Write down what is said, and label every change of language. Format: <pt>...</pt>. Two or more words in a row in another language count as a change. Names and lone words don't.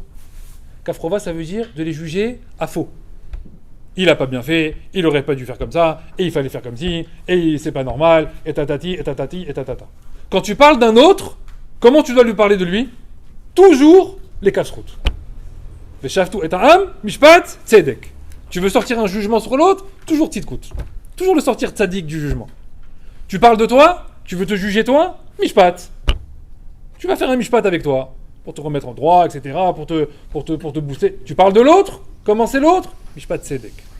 <fr>Kafrova, ça veut dire de les juger à faux. Il a pas bien fait, il aurait pas dû faire comme ça, et il fallait faire comme ci, et c'est pas normal, et tatati, et tatati, et tatata. Quand tu parles d'un autre, comment tu dois lui parler de lui? Toujours les kashrut.</fr> <he>ושפטו את העם משפט צדק.</he> <fr>Tu veux sortir un jugement sur l'autre? Toujours tzidkut. Toujours le sortir tzadik du jugement. Tu parles de toi? Tu veux te juger toi? Mishpat. Tu vas faire un mishpat avec toi, pour te remettre en droit, etc., pour te booster. Tu parles de l'autre? Comment c'est l'autre?</fr> <he>משפט צדק.</he>